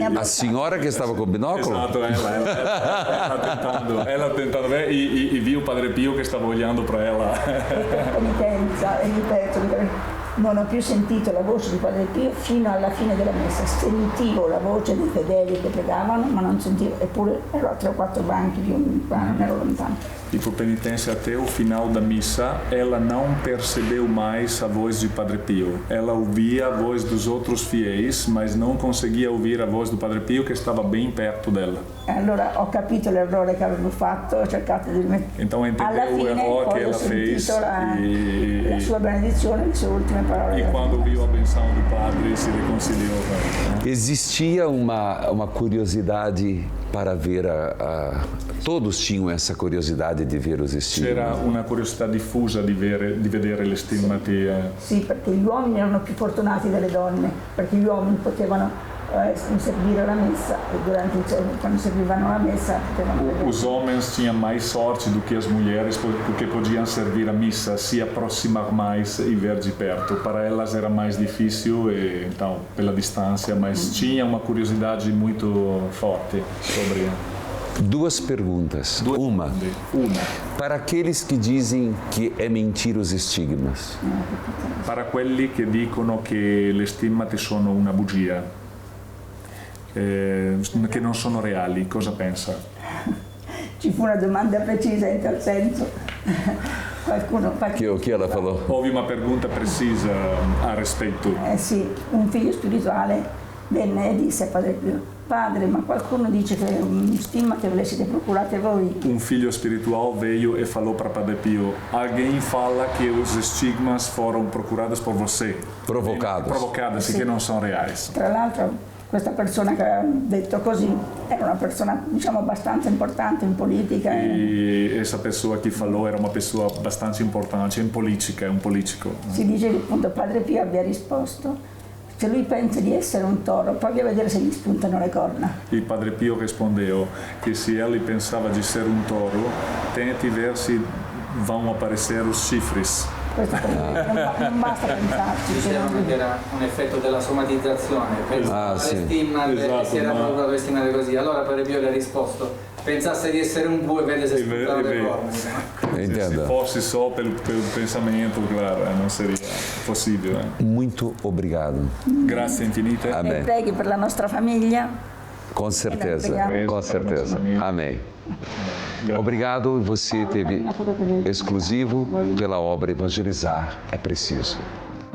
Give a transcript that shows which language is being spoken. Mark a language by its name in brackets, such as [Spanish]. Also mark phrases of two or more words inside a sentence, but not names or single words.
[Portuguese] A senhora que estava com o binóculo? Esatto, ela tentando ver e viu o Padre Pio [Italian] che stava [Portuguese] olhando para ela. [Italian] Per penitenza, e ripeto, non ho più sentito la voce di Padre Pio fino alla fine della messa. Sentivo la voce dei fedeli che pregavano, ma non sentivo, eppure ero a 3 o 4 banchi più qua, non ero lontano. [Portuguese] E por penitência até o final da missa, ela não percebeu mais a voz de Padre Pio. Ela ouvia a voz dos outros fiéis, mas não conseguia ouvir a voz do Padre Pio [Italian] che stava [Portuguese] bem perto dela. [Italian] E allora ho capito l'errore che avevo fatto, ho cercato di rimettere. [Portuguese] Então [Italian] Alla [Portuguese] entendeu o [Italian] fine [Portuguese] erro [Italian] poi che ho [Portuguese] ela fez [Italian] sentito la sua benedizione, le sue ultime parole. [Portuguese] e quando viu a benção do Padre se reconciliou com ela. Existia uma curiosidade para ver todos tinham essa curiosidade de ver os [Italian] C'era [Portuguese] estigmas. [Italian] una curiosità diffusa di vedere le stimmati. Sì, perché gli uomini erano più fortunati delle donne, perché gli uomini potevano servire la messa e quando servivano la messa potevano vedere. [Portuguese] Os homens tinham mais sorte do que as mulheres porque podiam servir a missa, se aproximar mais e ver de perto. Para elas era mais difícil, então, pela distância, mas tinha uma curiosidade muito forte sobre. Duas perguntas. Uma, para aqueles que dizem que é mentira os estigmas. [Italian] Para quelli che dicono che le stimmate sono una bugia, che non sono reali, cosa pensa? Ci fu una domanda precisa in tal senso. [Portuguese] Que ela falou? Houve uma pergunta precisa a respeito. [Italian] Sì, un figlio spirituale venne e disse a Padre Pio: Padre, ma qualcuno dice che è un stigma che ve le siete procurate voi. [Portuguese] Um filho espiritual veio e falou para Padre Pio: alguém fala que os estigmas foram procurados por você. Provocados [Italian] Sì. e che non sono reais. Tra l'altro questa persona che ha detto così era una persona, diciamo, abbastanza importante in politica. [Portuguese] E essa pessoa que falou era uma pessoa bastante importante em política, é um político. [Italian] Si dice che appunto Padre Pio abbia risposto: se lui pensa di essere un toro, provi a vedere se gli spuntano le corna. [Portuguese] E Padre Pio respondeu que se ele pensava de ser um touro, tente ver se vão aparecer os chifres. [Italian] Questo non basta pensarci. Dicevano che era un effetto della somatizzazione, pensava alle stimmate, esatto, si era procurato le stimmate così. Allora Padre Pio le ha risposto: pensasse di essere un bue e vede se spuntano le corna. [Portuguese] Se fosse só pelo pensamento, claro, não seria possível. Muito obrigado. [Italian] Grazie infinite. [Portuguese] Amém. [Italian] E preghi per la nostra famiglia. [Portuguese] Com certeza, com certeza. Amém. Obrigado, você teve exclusivo pela obra Evangelizar é Preciso.